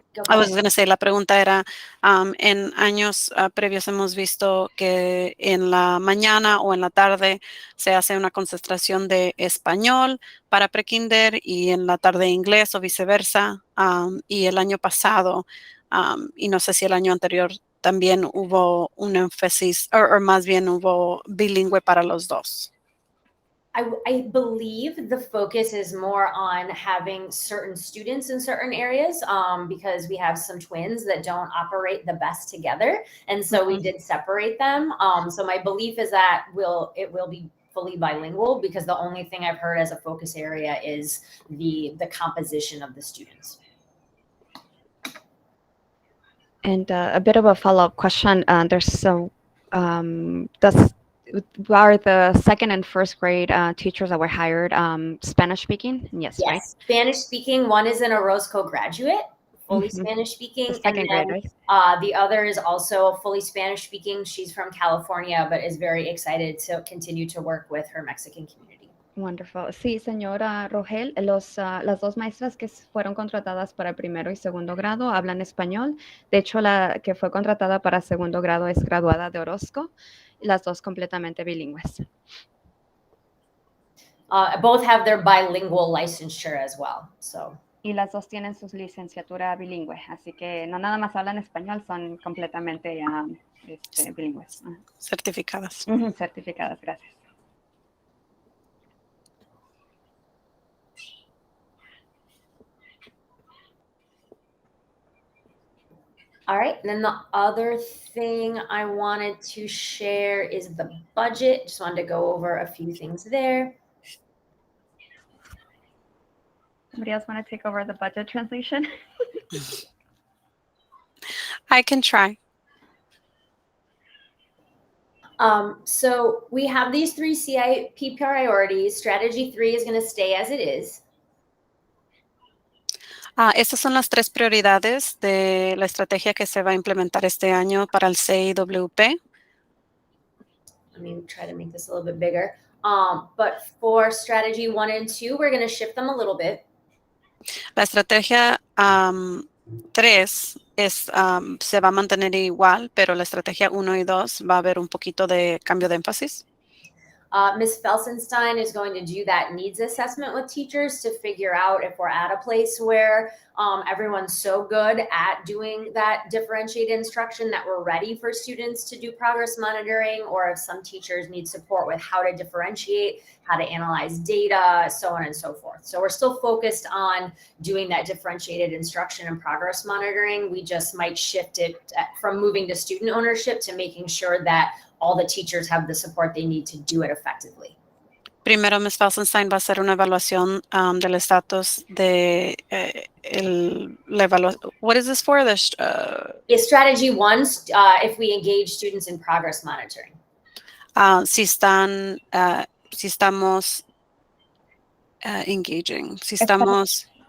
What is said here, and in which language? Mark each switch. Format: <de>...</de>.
<en>I was going to say,</en> <es>la pregunta era, en años previos hemos visto que en la mañana o en la tarde se hace una concentración de español para prekinder y en la tarde inglés o viceversa. Y el año pasado y no sé si el año anterior también hubo un énfasis, o más bien hubo bilingüe para los dos.</es> <en>I believe the focus is more on having certain students in certain areas because we have some twins that don't operate the best together. And so we did separate them. So my belief is that it will be fully bilingual because the only thing I've heard as a focus area is the composition of the students. And a bit of a follow-up question. Are the second and first grade teachers that were hired Spanish speaking? Yes, right? Spanish speaking. One is an Orozco graduate, fully Mhm. Spanish speaking. The second grade, right? The other is also fully Spanish speaking. She's from California, but is very excited to continue to work with her Mexican community. Wonderful.</en> <es>Sí, señora Rogel, las dos maestras que fueron contratadas para primero y segundo grado hablan español. De hecho, la que fue contratada para segundo grado es graduada de Orozco. Las dos completamente bilingües.</es> <en>Both have their bilingual licensure as well. So.</en> <es>Y las dos tienen su licenciatura bilingüe, así que no nada más hablan español, son completamente bilingües. Certificadas. Certificadas, gracias.</es> <en>All right, and then the other thing I wanted to share is the budget. Just wanted to go over a few things there. Somebody else want to take over the budget translation? I can try. So we have these 3 CIP priorities. Strategy 3 is going to stay as it is.</en> <es>Estas son las 3 prioridades de la estrategia que se va a implementar este año para el CIWP.</es> <en>Let me try to make this a little bit bigger. But for strategy 1 and 2, we're going to shift them a little bit.</en> <es>La estrategia 3 se va a mantener igual, pero la estrategia 1 y 2 va a haber un poquito de cambio de énfasis.</es> <en>Ms. Felsenstein is going to do that needs assessment with teachers to figure out if we're at a place where everyone's so good at doing that differentiated instruction that we're ready for students to do progress monitoring, or if some teachers need support with how to differentiate, how to analyze data, so on and so forth. So we're still focused on doing that differentiated instruction and progress monitoring. We just might shift it from moving to student ownership to making sure that all the teachers have the support they need to do it effectively.</en> <es>Primero, Ms. Felsenstein va a hacer una evaluación del estatus de la evaluación.</es> <en>What is this for? Strategy 1, if we engage students in progress monitoring.</en> <es>Si estamos engaging, si estamos...</es>